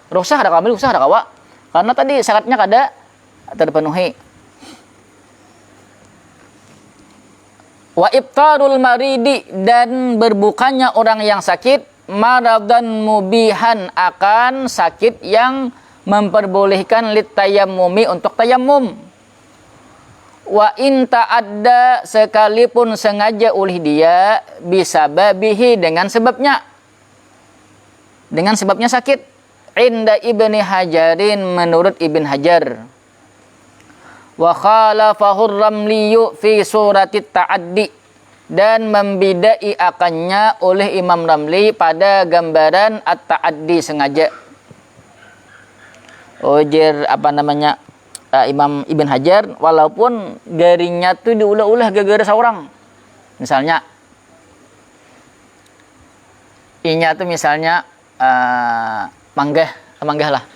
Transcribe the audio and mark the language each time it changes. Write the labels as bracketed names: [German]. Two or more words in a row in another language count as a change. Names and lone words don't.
[Banjar] Rukhsah ada kamil, rukhsah ada kawa. Karena tadi syaratnya kada terpenuhi. [Arabic] وإفطار المريض, [Indonesian] dan berbukanya orang yang sakit, [Arabic] مرضا مبيحا, [Indonesian] akan sakit yang memperbolehkan [Arabic] للتيمم, [Indonesian] untuk tayamum. [Arabic] وإن تعدى, [Indonesian] sekalipun sengaja oleh dia, bisababihi, dengan sebabnya. Dengan sebabnya sakit. [Arabic] عند ابن حجر, [Indonesian] menurut Ibn Hajar. [Arabic] وخالفه الرملي في صورة التعدي, [Banjar] dan membidai akannya oleh Imam Ramli pada gambaran at-ta'addi, sengaja. Ujar Imam Ibn Hajar, walaupun garingnya tuh diulah-ulah gara-gara seorang. Misalnya inya tuh misalnya manggah lah.